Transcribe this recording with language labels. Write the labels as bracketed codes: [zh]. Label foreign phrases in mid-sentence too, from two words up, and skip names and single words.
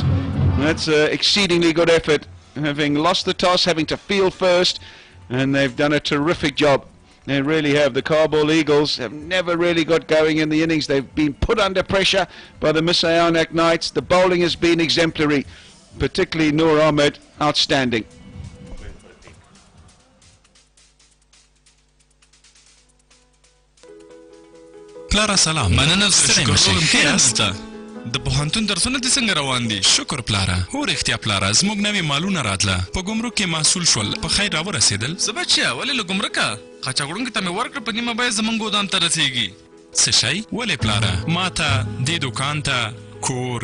[en] That's an exceedingly good effort, having lost the toss, having to field first, and they've done a terrific job. They really have. The Kabul Eagles have never really got going in the innings. They've been put under pressure by the Ainak Knights. The bowling has been exemplary, particularly Noor Ahmed, outstanding. [ps] پلاره سلام مننه ستړی مشي ښه یاسته د پوهنتون درسونه دې څنګه روان دي شکر پلاره هو رښتیا پلاره زموږ نوي مالونه راتله په ګمرک کې محصول شول په خیر راورسېدل څه بچیه ولې له ګمرکه قاچاقړونکي ته مې ورکړه په نیمه بیه زموږ ګودام ته رسېږي څه شی ولې پلاره ما ته دې دوکان ته کور